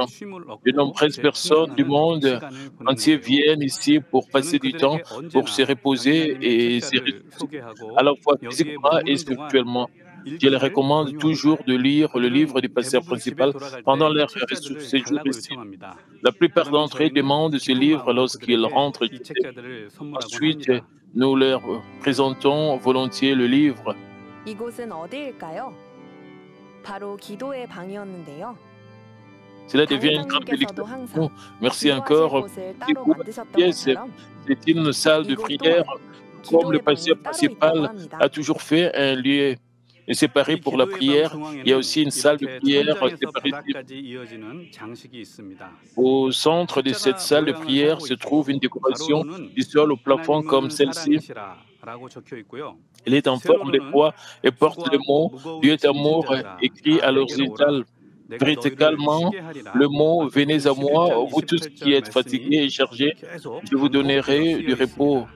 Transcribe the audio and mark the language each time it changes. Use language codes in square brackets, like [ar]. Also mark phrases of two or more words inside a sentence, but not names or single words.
[fr] De nombreuses personnes du monde entier viennent ici pour passer du temps, pour se reposer et se ressourcer, à la fois physiquement et spirituellement. Je les recommande toujours de lire le livre du pasteur principal pendant leur séjour ici. La plupart d'entre eux demandent ce livre lorsqu'ils rentrent ici. Ensuite, nous leur présentons volontiers le livre. [ko] 이곳은 어디일까요? 바로 기도의 방이었는데요. [fr] Cela devient une grande [ko] 당회장님께서도 [fr] bénédiction. [ko] 항상 [fr] Merci [ko] 기도하실 [fr] encore. [ko] 곳을 [fr] Et [ko] 따로 [fr] pour la [ko] 만드셨던 [fr] pièce, [ko] 것처럼 [fr] c'est une salle de [ko] 이곳 [fr] prière, [ko] 또한 [fr] comme le [ko] 기도의 [fr] pasteur [ko] 방이 따로 있다고 [fr] principal [ko] 합니다. [fr] a toujours fait un lieu séparé [ko] 이 [fr] pour la [ko] 기도의 방 [fr] prière. Il y a [ko] 중앙에는 [fr] aussi une salle de [ko] 이렇게 [fr] prière [ko] 천장에서 [fr] séparée. [ko] 바닥까지 이어지는 장식이 있습니다. [fr] Au centre de cette [ko] 십자가 [fr] salle de [ko] 모양을 [fr] prière [ko] 하고 [fr] se [ko] 있고 [fr] trouve une décoration [ko] 가로로는 [fr] du sol au plafond comme [ko] 하나님은 [fr] celle-ci. [ko] 사랑이시라라고 적혀 있고요. [fr] Elle est en forme de [ko] 세로로는 [fr] croix et porte le [ko] 수고하고 [fr] mot Dieu [ko] 무거운 [fr] est amour [ko] 짐진 자들아 [fr] écrit [ko] 다 [fr] à [ko] 내게로 오라. [fr] l'horizontale. [ko] 내가 너희를 [fr] Verticalement, [ko] 쉬게 하리라. [fr] le mot [ko] 마태복음 [fr] venez à moi, [ko] 11장 [fr] vous tous qui [ko] 28절 [fr] êtes fatigués [ko] 말씀이 [fr] et chargés, [ko] 계속 [fr] je vous [ko] 반복해서 [fr] donnerai du [ko] 쓰여 [fr] repos. [ko] 있습니다.